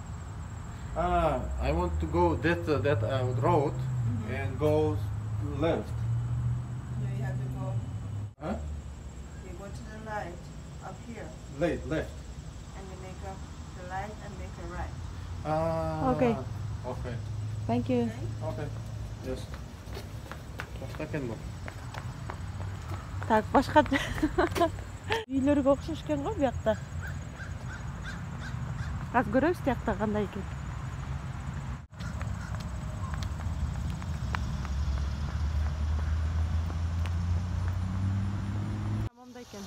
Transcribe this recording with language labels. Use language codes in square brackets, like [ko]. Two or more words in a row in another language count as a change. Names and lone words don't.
[en] I want to go that road and go left. No, you have to go. Huh? You go to the light up here, Left. and you make up the light and make a right. Okay. Okay. Thank you. Okay. Yes. [ky] Башка экен бул. Так, башка үйлөргө окшош экен го буякта. Аз көрөбүз тиякта кандай экен. Мондай экен.